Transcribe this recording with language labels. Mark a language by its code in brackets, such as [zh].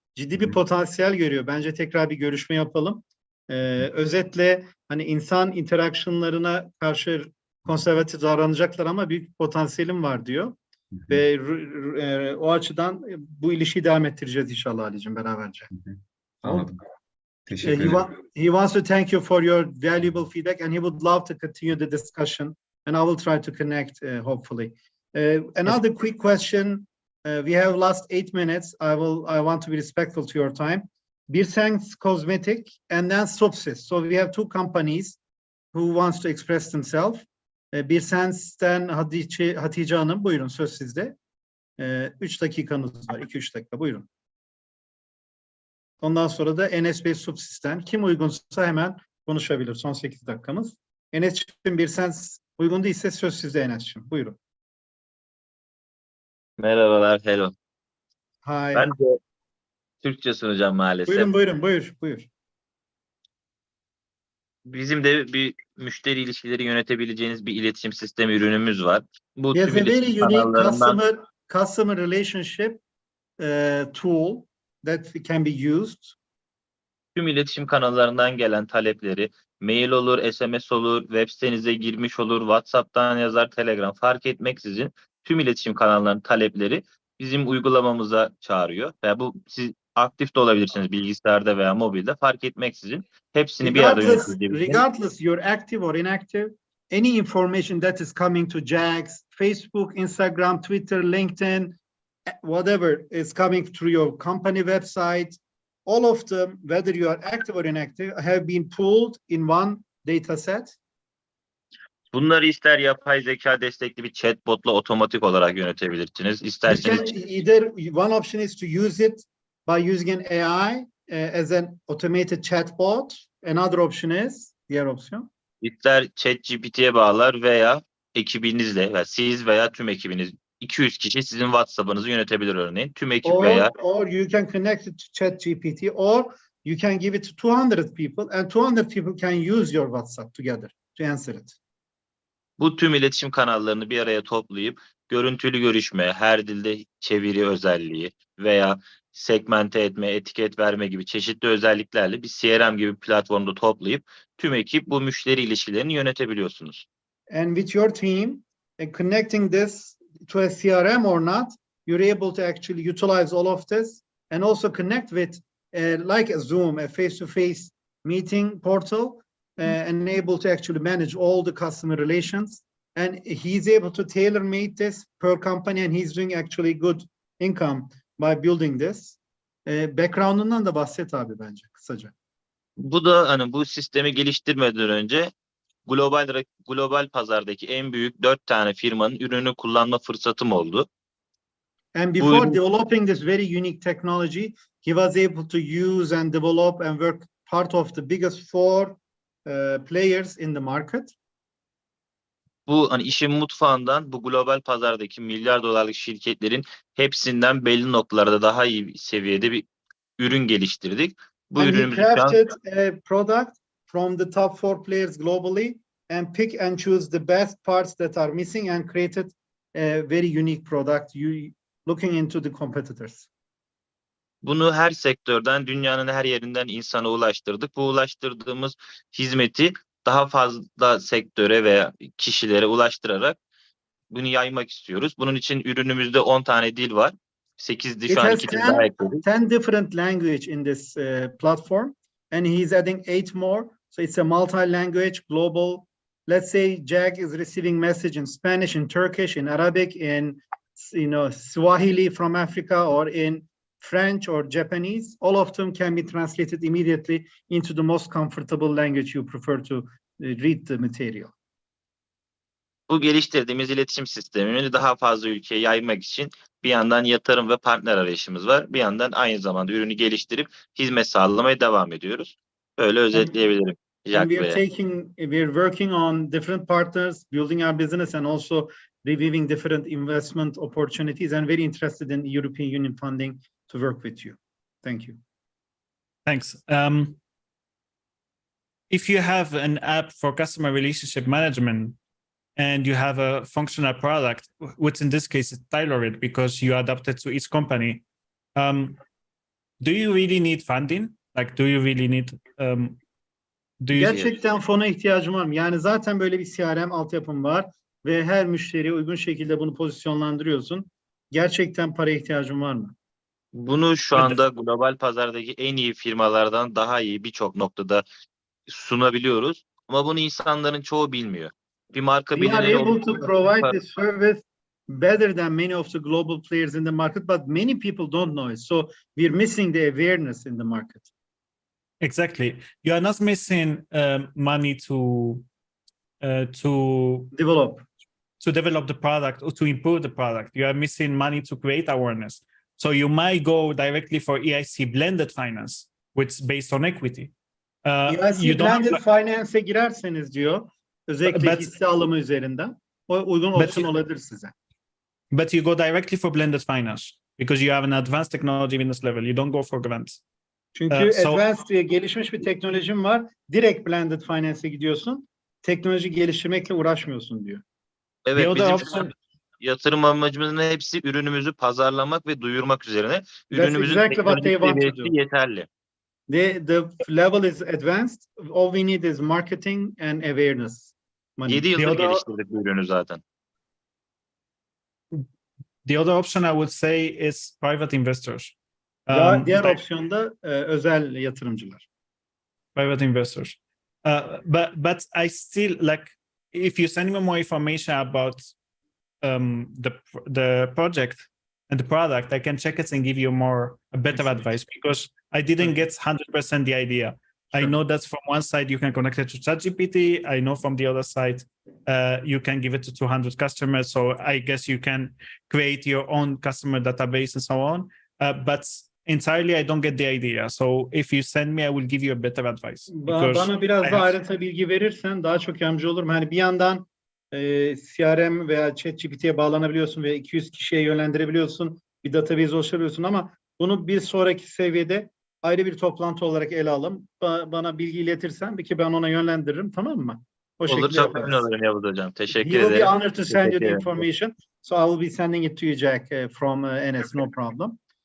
[tr] Ciddi bir potansiyel görüyor. Bence tekrar bir görüşme yapalım. Özetle hani insan interaction'larına karşı konservatif davranacaklar ama büyük potansiyelim var diyor. Ve o açıdan bu ilişkiyi devam ettireceğiz inşallah Ali'cim beraberce. Anladım. Teşekkür ederim. [en] He wants to thank you for your valuable feedback and he would love to continue the discussion and I will try to connect hopefully. Another quick question. We have last 8 minutes. I want to be respectful to your time. Birsense Cosmetic and then Subsys. So we have two companies who wants to express themselves. [tr] Birsense'den Hatice Hanım, buyurun söz sizde. 3 dakikanız var, 2-3 dakika buyurun. Ondan sonra da Enes Bey Subsys'ten. Kim uygunsa hemen konuşabilir. Son 8 dakikamız. Enes'ciğim Birsense uygun değilse söz sizde Enes'ciğim. Buyurun. Merhabalar, [en] hello. Hi. [tr] Ben de Türkçe sunacağım maalesef. Buyur. Bizim de bir müşteri ilişkileri yönetebileceğiniz bir iletişim sistemi ürünümüz var. Bu [en] Yes, [tr] tüm [en] a very [tr] iletişim [en] unique [tr] kanallarından [en] customer relationship tool that can be used. [tr] tüm iletişim kanallarından gelen talepleri, mail olur, SMS olur, web sitenize girmiş olur, WhatsApp'tan yazar, Telegram fark etmeksizin tüm iletişim kanallarının talepleri bizim uygulamamıza çağırıyor. Ve bu siz aktif de olabilirsiniz bilgisayarda veya mobilde fark etmeksizin hepsini bir arada yönetebilirsiniz. [en] Regardless you're active or inactive, any information that is coming to JAGS, Facebook, Instagram, Twitter, LinkedIn, whatever is coming through your company website, all of them, whether you are active or inactive, have been pooled in one data set. [tr] Bunları ister yapay zeka destekli bir chatbotla otomatik olarak yönetebilirsiniz. İsterseniz [en] Either one option is to use it by using an AI as an automated chatbot. Another option is, [tr] diğer opsiyon. ister ChatGPT'ye bağlar veya ekibinizle veya siz veya tüm ekibiniz 200 kişi sizin WhatsApp'ınızı yönetebilir örneğin. Tüm ekip veya [en] Or you can connect it to ChatGPT or you can give it to 200 people and 200 people can use your WhatsApp together to answer it. [tr] bu tüm iletişim kanallarını bir araya toplayıp görüntülü görüşme, her dilde çeviri özelliği veya segmente etme, etiket verme gibi çeşitli özelliklerle bir CRM gibi platformda toplayıp tüm ekip bu müşteri ilişkilerini yönetebiliyorsunuz. [en] And with your team and connecting this to a CRM or not, you're able to actually utilize all of this and also connect with like a Zoom, a face-to-face meeting portal and able to actually manage all the customer relations. And he's able to tailor-make this per company and he's doing actually good income by building this. [tr] Background'undan da bahset abi bence kısaca. Bu da hani bu sistemi geliştirmeden önce global pazardaki en büyük 4 tane firmanın ürünü kullanma fırsatım oldu. [en] And before developing this very unique technology, he was able to use and develop and work part of the biggest 4 players in the market. [tr] Bu hani işin mutfağından bu global pazardaki milyar dolarlık şirketlerin hepsinden belli noktalarda daha iyi bir seviyede bir ürün geliştirdik. Bu [en] And he [tr] ürünümüzü şu an [en] crafted a product from the top 4 players globally and pick and choose the best parts that are missing and created a very unique product. You looking into the competitors. [tr] bunu her sektörden, dünyanın her yerinden insana ulaştırdık. Bu ulaştırdığımız hizmeti daha fazla sektöre veya kişilere ulaştırarak bunu yaymak istiyoruz. Bunun için ürünümüzde 10 tane dil var. 8 dil, [en] It [tr] şu an [en] has [tr] 2 dil daha ekledik. [en] 10 different language in this platform and he's adding 8 more. So it's a multi-language global. Let's say Jag is receiving message in Spanish, in Turkish, in Arabic, in Swahili from Africa, or in French or Japanese. All of them can be translated immediately into the most comfortable language you prefer to read the material. [tr] Bu geliştirdiğimiz iletişim sistemini daha fazla ülkeye yaymak için bir yandan yatırım ve partner arayışımız var. Bir yandan aynı zamanda ürünü geliştirip hizmet sağlamaya devam ediyoruz. Böyle özetleyebilirim. [en] And we're working on different partners, building our business, and also reviewing different investment opportunities, and very interested in European Union funding to work with you. Thank you. Thanks. If you have an app for customer relationship management and you have a functional product, which in this case is tailored because you adapt it to each company, do you really need funding? Like, do you really need... [tr] Gerçekten fona ihtiyacım var mı? Yani zaten böyle bir CRM altyapım var ve her müşteriye uygun şekilde bunu pozisyonlandırıyorsun. Gerçekten paraya ihtiyacın var mı? Bunu şu anda global pazardaki en iyi firmalardan daha iyi birçok noktada sunabiliyoruz. Ama bunu insanların çoğu bilmiyor. Bir marka [en] We are [tr] bilineni [en] able to provide this service better than many of the global players in the market, but many people don't know it. So we're missing the awareness in the market. Exactly. You are not missing money to develop the product or to improve the product. You are missing money to create awareness. So you might go directly for EIC blended finance, which is based on equity. [tr] EIC blended finance'e girerseniz diyor, özellikle hisse alımı üzerinden, o uygun opsiyon olabilir size. [en] But you go directly for blended finance because you have an advanced technology business level. You don't go for grants. [tr] Çünkü advanced, gelişmiş bir teknolojim var. Direkt blended finance'e gidiyorsun. Teknoloji geliştirmekle uğraşmıyorsun diyor. Evet, bizim yatırım amacımızın hepsi ürünümüzü pazarlamak ve duyurmak üzerine. Ürünümüzün teknolojik seviyesi yeterli. [en] The level is advanced. All we need is marketing and awareness. [tr] 7 yıldır geliştirdik bu ürünü zaten. [en] The other option I would say is private investors. [tr] Diğer opsiyon da özel yatırımcılar. [en] Private investors. But I still like, if you send me more information about the project and the product, I can check it and give you a better advice, because I didn't get 100% the idea. Sure. I know that from one side you can connect it to ChatGPT. I know from the other side you can give it to 200 customers. So I guess you can create your own customer database and so on. But entirely I don't get the idea. So if you send me, I will give you a better advice. [tr] Bana biraz daha ayrıntılı bilgi verirsen daha çok yardımcı olurum. Hani bir yandan CRM veya ChatGPT'ye bağlanabiliyorsun ve 200 kişiye yönlendirebiliyorsun. Bir database oluşturabiliyorsun, ama bunu bir sonraki seviyede ayrı bir toplantı olarak ele alalım. Bana bilgi iletirsen ki ben ona yönlendiririm, tamam mı? Olur, çok memnun olurum Yavuz Hocam. Teşekkür ederim. [en] He will be honored to send you the information. So I will be sending it to you, Jack, from NS, no problem.